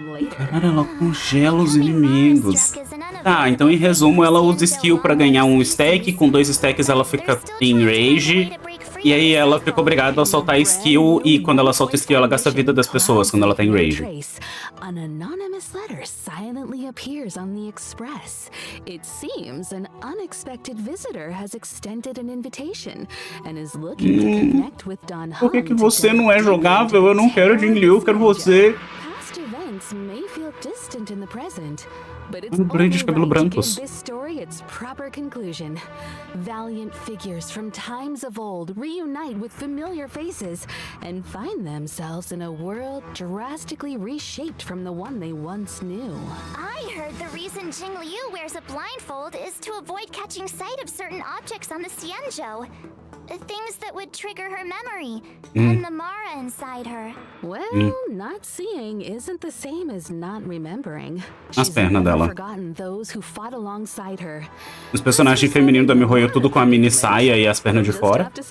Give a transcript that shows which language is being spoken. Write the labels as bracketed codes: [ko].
[pt] Caralho, ela congela os inimigos. Tá, então em resumo, ela usa skill pra ganhar um stack. Com 2 stacks ela fica em rage. E aí ela fica obrigada a soltar skill. E quando ela solta skill, ela gasta a vida das pessoas quando ela tá em rage. [en] An anonymous letter silently appears on the express. It seems an unexpected visitor has extended an invitation and is looking to connect with Don Han. [pt] Por que você não é jogável? Eu não quero Jingliu, eu quero você. [en] Past events may feel distant in the present, but it's [pt] Blade de cabelo brancos. [en] this story its proper conclusion. Valiant figures from times of old reunite with familiar faces and find themselves in a world drastically reshaped from the one they once knew. I heard the reason Jingliu wears a blindfold is to avoid catching sight of certain objects on the Xianzhou. Things that would trigger her memory and the Mara inside her. Well, not seeing isn't the same as not remembering. [pt] As pernas dela. [en] Forgotten those who fought alongside her. [pt] Os personagens femininos da Mihoyo tudo com a mini saia e as pernas de fora.